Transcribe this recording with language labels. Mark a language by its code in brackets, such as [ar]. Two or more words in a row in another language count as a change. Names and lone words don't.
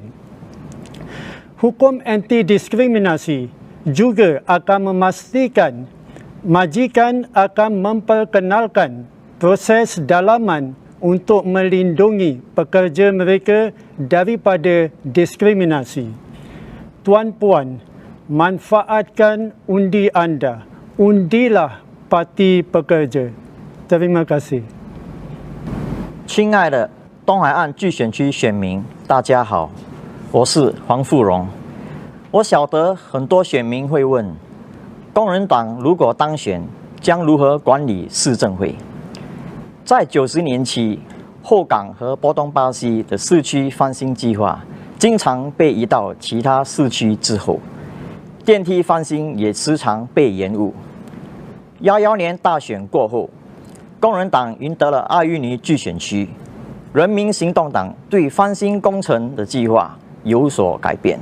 [ms] Hukum anti-diskriminasi juga akan memastikan majikan akan memperkenalkan proses dalaman untuk melindungi pekerja mereka daripada diskriminasi. Tuan-puan, manfaatkan undi anda. Undilah Parti Pekerja. Terima kasih. [zh] 亲爱的东海岸巨选区选民，大家好，我是黄富荣。我晓得很多选民会问，工人党如果当选，将如何管理市政会？在90年期，后港和波东巴西的市区翻新计划经常被移到其他市区之后，电梯翻新也时常被延误。11年大选过后，工人党赢得了阿育尼巨选区，人民行动党对翻新工程的计划有所改变。